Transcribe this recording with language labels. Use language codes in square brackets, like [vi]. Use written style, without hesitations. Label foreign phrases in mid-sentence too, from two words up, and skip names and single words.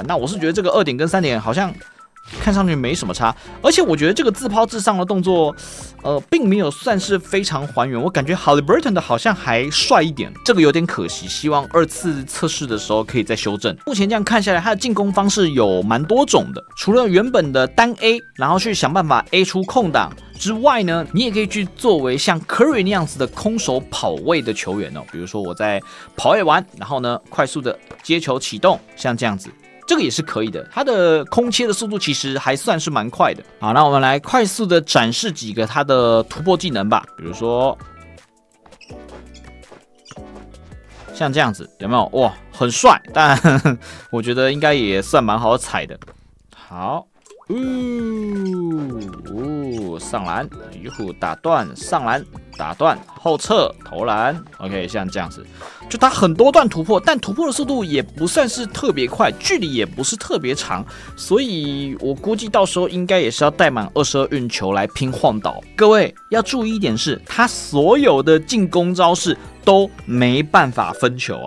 [zh] 那我是覺得這個2點跟3點好像看上去沒什麼差，而且我覺得這個自拋自上的動作，並沒有算是非常還原。我感覺 Haliburton 的好像還帥一點，這個有點可惜。希望2次測試的時候可以再修正。目前這樣看下來，他的進攻方式有蠻多種的，除了原本的單 A， 然後去想辦法 A 出空檔之外呢，你也可以去作為像 Curry 那樣子的空手跑位的球員哦。比如說我在跑位完，然後呢快速的接球啟動，像這樣子。這個也是可以的，它的空切的速度其實還算是蠻快的。好，那我們來快速的展示幾個它的突破技能吧，比如說像這樣子，有沒有？哇，很帥，但我覺得應該也算蠻好踩的。好，上籃，打斷，上籃，打斷，後撤，投籃。OK，像這樣子。就它很多段突破，但突破的速度也不算是特別快，距離也不是特別長，所以我估計到時候應該也是要帶滿22運球來拼晃倒。各位要注意一點是，他所有的進攻招式都沒辦法分球啊。